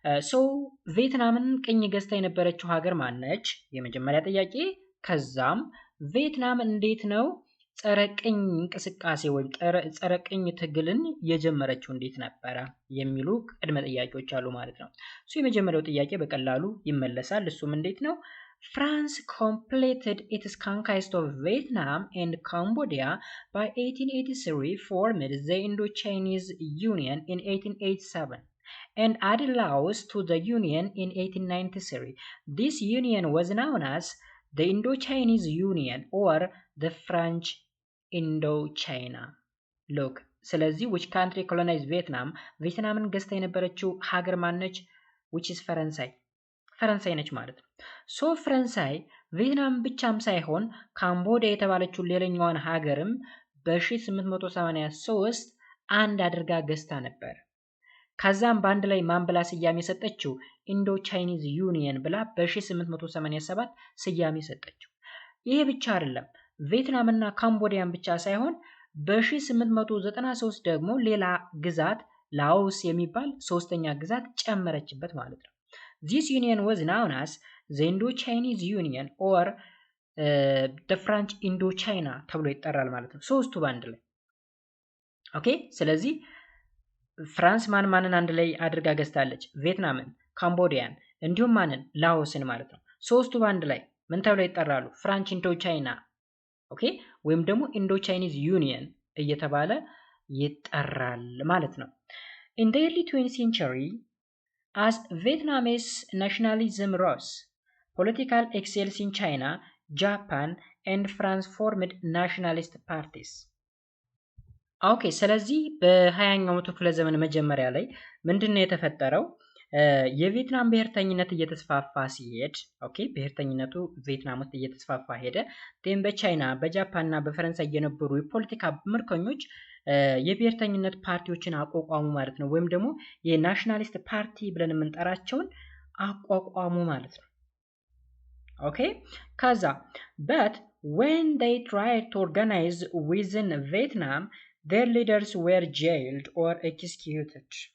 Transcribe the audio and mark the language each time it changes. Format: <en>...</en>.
<am>so ቪየትናምን ቅኝ ገዝታ የነበረችው ሀገር ማነች? የመጀመሪያ ጥያቄ። ከዛም ቪየትናም እንዴት ነው ጸረ ቅኝ እንቅስቃሴ ወይም ጸረ ቅኝ ትግልን የጀመረችው እንዴት ነበረ የሚሉ ቅድመ ጥያቄዎች አሉ ማለት ነው። የመጀመሪያው ጥያቄ በቀላሉ ይመለሳል። እሱም እንዴት ነው?</am> <en>France completed its conquest of Vietnam and Cambodia by 1883, formed the Indo-Chinese Union in 1887 and added Laos to the Union in 1893. This union was known as the Indo-Chinese Union or the French Indochina. Look, ስለዚህ which country colonized Vietnam?</en> <am>ቪየትናምን ገዝታ የነበረችው ሀገር ማነች?</am> <en>which is</en> <am>ፈረንሳይ ነች ማለት ነው። ሶ ፈረንሳይ ቪየትናም ብቻም ሳይሆን ካምቦዲያ የተባለችው ሌላኛዋን ሀገርም በ1883 አንድ አድርጋ ገዝታ ነበር። ከዛም በአንድ ላይ ማን ብላ ስያሜ ሰጠችው? ኢንዶ ቻይኒዝ ዩኒየን ብላ በ1887 ስያሜ ሰጠችው። ይሄ ብቻ አይደለም። ቪየትናም እና ካምቦዲያን ብቻ ሳይሆን በ1893 ደግሞ ሌላ ግዛት ላኦስ የሚባል ሶስተኛ ግዛት ጨመረችበት ማለት ነው።</am> <en>This union was known as the Indo-Chinese Union or the French Indochina</en> <am>ተብሎ ይጠራል ማለት ነው። ሶስቱ ባንድ ላይ ኦኬ። ስለዚህ ፍራንስ ማንን አንድ ላይ አድርጋ ገዝታለች? ቪየትናምን፣ ካምቦዲያን እንዲሁም ማንን? ላኦስን ማለት ነው። ሶስቱ ባንድ ላይ ምን ተብሎ ይጠራሉ? ፍራንች ኢንዶቻይና ኦኬ፣ ወይም ደግሞ ኢንዶ ቻይኒዝ ዩኒየን እየተባለ ይጠራል ማለት ነው።</am> <en>In the early 20th century, as Vietnamese nationalism rose, political excels in China, Japan, and France formed nationalist parties.</en> <am>ኦኬ ስለዚህ በ20ኛው መቶ ክፍለ ዘመን መጀመሪያ ላይ ምንድነው የተፈጠረው? የቪየትናም ብሔርተኝነት እየተስፋፋ ሲሄድ ኦኬ ብሔርተኝነቱ ቪየትናም ውስጥ እየተስፋፋ ሄደ። ደም በቻይና በጃፓን እና በፈረንሳይ የነበሩ የፖለቲካ ምርኮኞች የብሔርተኝነት ፓርቲዎችን አቋቋሙ ማለት ነው። ወይም ደግሞ የናሽናሊስት ፓርቲ ብለን የምንጠራቸውን አቋቋሙ ማለት ነው። ኦኬ ከዛ</am> <en>but when they tried to organize within Vietnam, their leaders were jailed or executed.</en>